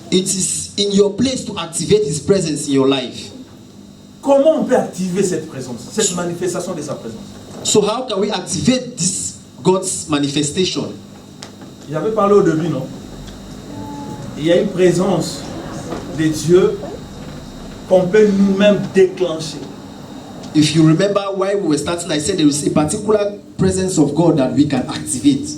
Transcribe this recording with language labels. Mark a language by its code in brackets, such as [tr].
[en] It is in your place to activate His presence in your life. [fr] Comment on peut activer cette présence, cette manifestation de sa présence? [en] So how can we activate this God's manifestation? [fr] J'avais parlé au début, non? Il y a une présence de Dieu qu'on peut nous-mêmes déclencher. [en] If you remember why we were starting, I said there is a particular presence of God that we can activate.